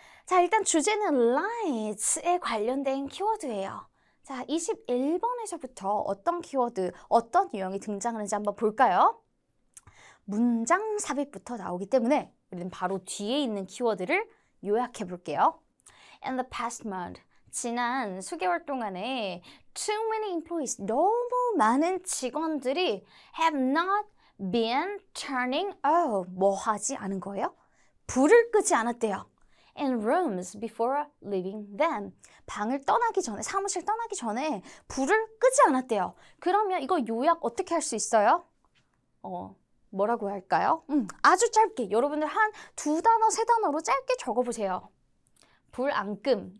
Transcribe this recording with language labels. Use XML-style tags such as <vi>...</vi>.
<ko>자, 일단 주제는 lights에 관련된 키워드예요. 자, 21번에서부터 어떤 키워드, 어떤 유형이 등장하는지 한번 볼까요? 문장 삽입부터 나오기 때문에 우리는 바로 뒤에 있는 키워드를 요약해 볼게요.</ko> <en>In the past month,</en> <ko>지난 수개월 동안에</ko> <en>too many employees,</en> <ko>너무 많은 직원들이</ko> <en>have not been turning out,</en> <ko>뭐 하지 않은 거예요? 불을 끄지 않았대요.</ko> <en>In rooms before leaving them,</en> <ko>방을 떠나기 전에, 사무실 떠나기 전에 불을 끄지 않았대요. 그러면 이거 요약 어떻게 할 수 있어요? 뭐라고 할까요? 아주 짧게, 여러분들 한 2단어, 3단어로 짧게 적어보세요. 불 안 끔.</ko>